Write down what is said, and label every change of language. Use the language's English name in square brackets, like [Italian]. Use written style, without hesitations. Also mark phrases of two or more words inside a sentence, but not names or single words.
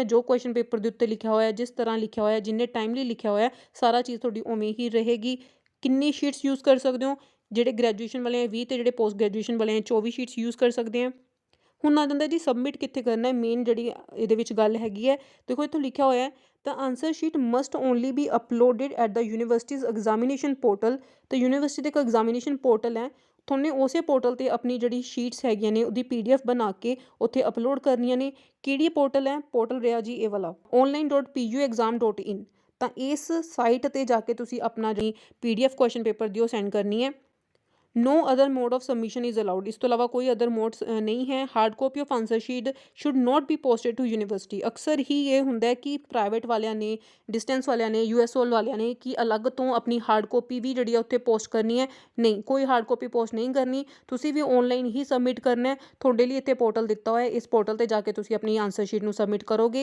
[Punjabi] ਜੋ [English] question paper [Punjabi] ਦੇ ਉੱਤੇ ਲਿਖਿਆ ਹੋਇਆ, ਜਿਸ ਤਰ੍ਹਾਂ ਲਿਖਿਆ ਹੋਇਆ, ਜਿੰਨੇ ਟਾਈਮਲੀ ਲਿਖਿਆ ਹੋਇਆ, ਸਾਰਾ ਚੀਜ਼ ਤੁਹਾਡੀ ਉਵੇਂ ਹੀ ਰਹੇਗੀ। ਕਿੰਨੀ [English] sheets use [Punjabi] ਕਰ ਸਕਦੇ ਹੋ? ਜਿਹੜੇ ਗ੍ਰੈਜੂਏਸ਼ਨ ਵਾਲੇ ਆ 20 ਤੇ ਜਿਹੜੇ ਪੋਸਟ ਗ੍ਰੈਜੂਏਸ਼ਨ ਵਾਲੇ ਆ 24 [English] sheets use [Punjabi] ਕਰ ਸਕਦੇ ਆ। ਹੁਣ ਆ ਜਾਂਦਾ ਜੀ ਸਬਮਿਟ ਕਿੱਥੇ ਕਰਨਾ ਹੈ। ਮੇਨ ਜਿਹੜੀ ਇਹਦੇ ਵਿੱਚ ਗੱਲ ਹੈਗੀ ਹੈ, ਦੇਖੋ ਇੱਥੋਂ ਲਿਖਿਆ ਹੋਇਆ ਹੈ [English] the answer sheet must only be uploaded at the university's examination portal। [Punjabi] ਤਾਂ ਯੂਨੀਵਰਸਿਟੀ ਦਾ ਇੱਕ [English] examination portal [Punjabi] ਹੈ, ਤੁਹਾਨੂੰ ਉਸੇ ਪੋਰਟਲ 'ਤੇ ਆਪਣੀ ਜਿਹੜੀ ਸ਼ੀਟਸ ਹੈਗੀਆਂ ਨੇ ਉਹਦੀ PDF ਬਣਾ ਕੇ ਉੱਥੇ ਅਪਲੋਡ ਕਰਨੀਆਂ ਨੇ। ਕਿਹੜੀ ਪੋਰਟਲ ਹੈ? ਪੋਰਟਲ ਰਿਹਾ ਜੀ ਇਹ ਵਾਲਾ online.puexam.in। ਤਾਂ ਇਸ ਸਾਈਟ 'ਤੇ ਜਾ ਕੇ ਤੁਸੀਂ ਆਪਣਾ ਜਿਹੜੀ PDF [English] question paper [Punjabi] ਦੀ ਉਹ ਸੈਂਡ ਕਰਨੀ ਹੈ। [English] No other mode of submission is allowed. [Punjabi] ਇਸ ਤੋ ਇਲਾਵਾ ਕੋਈ [English] other mode [Punjabi] ਨਹੀਂ ਹੈ। [English] Hard copy of answer sheet should not be posted to university. [Punjabi] ਅਕਸਰ ਹੀ ਇਹ ਹੁੰਦਾ ਹੈ ਕਿ ਪ੍ਰਾਈਵੇਟ ਵਾਲਿਆਂ ਨੇ, ਡਿਸਟੈਂਸ ਵਾਲਿਆਂ ਨੇ, USOL ਵਾਲਿਆਂ ਨੇ ਕਿ ਅਲੱਗ ਤੋਂ ਆਪਣੀ [English] hard copy [Punjabi] ਵੀ ਜਿਹੜੀ ਆ ਉੱਥੇ ਪੋਸਟ ਕਰਨੀ ਹੈ। ਨਹੀਂ, ਕੋਈ [English] hard copy post [Punjabi] ਨਹੀਂ ਕਰਨੀ, ਤੁਸੀਂ ਵੀ ਆਨਲਾਈਨ ਹੀ ਸਬਮਿਟ ਕਰਨਾ ਹੈ। ਤੁਹਾਡੇ ਲਈ ਇੱਥੇ ਪੋਰਟਲ ਦਿੱਤਾ ਹੋਇਆ ਹੈ, ਇਸ ਪੋਰਟਲ ਤੇ ਜਾ ਕੇ ਤੁਸੀਂ ਆਪਣੀ [English] answer sheet [Punjabi] ਨੂੰ ਸਬਮਿਟ ਕਰੋਗੇ।